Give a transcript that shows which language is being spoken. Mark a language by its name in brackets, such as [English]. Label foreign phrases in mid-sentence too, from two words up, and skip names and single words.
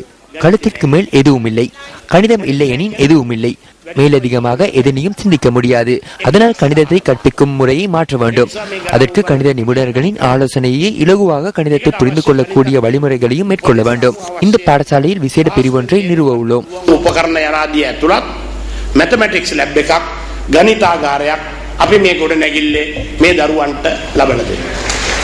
[Tamil] கழுத்திற்கு மேல் எதுவும் இல்லை. கணிதம் இல்லை எனின் எதுவும் இல்லை. மேலதிகமாக எதனையும் சிந்திக்க முடியாது. அதனால் கணிதத்தை கற்பிக்கும் முறையை மாற்ற வேண்டும். அதற்கு கணித நிபுணர்களின் ஆலோசனையை இலகுவாக கணிதத்தை புரிந்து கொள்ளக்கூடிய வழிமுறைகளையும் மேற்கொள்ள வேண்டும். இந்த பாடசாலையில் விசேட பிரிவொன்றை நிறுவ உள்ளோம். [English] mathematics lab [Sinhala] එකක් ගණිතාගාරයක් අපි මේ ගොඩ නැගිල්ලේ මේ දරුවන්ට ලබලා දෙනවා.